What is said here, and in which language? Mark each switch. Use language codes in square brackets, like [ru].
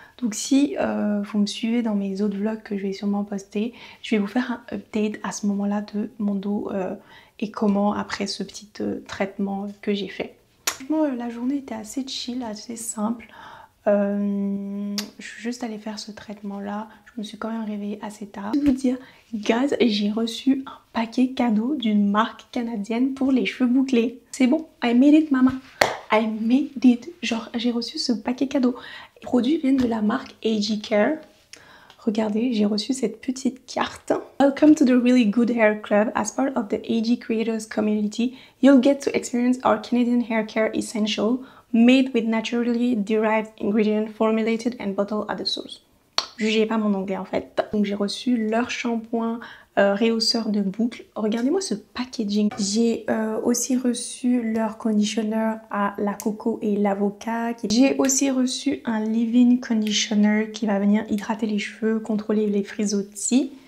[fr] Donc si vous me suivez dans mes autres vlogs que je vais sûrement poster, je vais vous faire un update à ce moment-là de mon dos et comment après ce petit traitement que j'ai fait. Franchement, la journée était assez chill, assez simple. Je suis juste allée faire ce traitement là. Je me suis quand même réveillée assez tard. Je vais vous dire, guys, j'ai reçu un paquet cadeau d'une marque canadienne pour les cheveux bouclés. C'est bon, [en] I made it mama, I made it. [fr] Genre j'ai reçu ce paquet cadeau. Les produits viennent de la marque AG Care. Regardez, j'ai reçu cette petite carte. [en] Welcome to the Really Good Hair Club. As part of the AG Creators Community, you'll get to experience our Canadian hair care essential made with naturally derived ingredients formulated and bottled at the source. [fr] Jugez pas mon anglais en fait. Donc j'ai reçu leur shampoing rehausseur de boucles. Regardez-moi ce packaging. J'ai aussi reçu leur conditioner à la coco et l'avocat. J'ai aussi reçu un leave-in conditioner qui va venir hydrater les cheveux, contrôler les frisottis.